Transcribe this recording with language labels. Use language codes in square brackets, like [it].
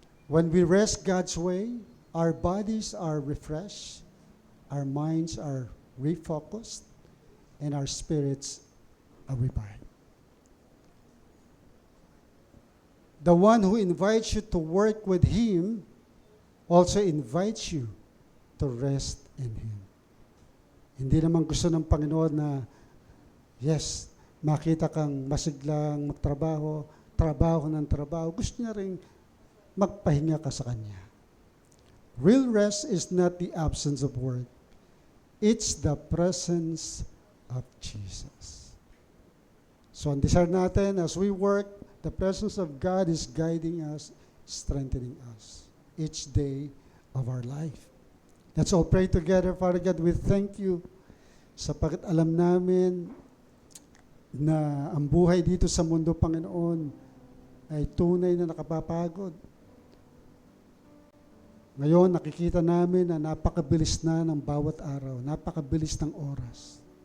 [en] When we rest God's way, our bodies are refreshed, our minds are refocused, and our spirits are revived. The one who invites you to work with Him also invites you to rest in Him. [tl] Hindi naman gusto ng Panginoon na, yes, makita kang masiglang magtrabaho, trabaho ng trabaho. Gusto niya rin magpahinga ka sa Kanya. [en] Real rest is not the absence of work. It's the presence of Jesus. [tl] So ang desire natin, [en] as we work, the presence of God is guiding us, strengthening us each day of our life. Let's all pray together. Father God, we thank you [tl] sapagkat alam namin na ang buhay dito sa mundo, Panginoon, ay tunay na nakapapagod. Ngayon, nakikita namin na napakabilis na ng bawat araw, napakabilis ng oras.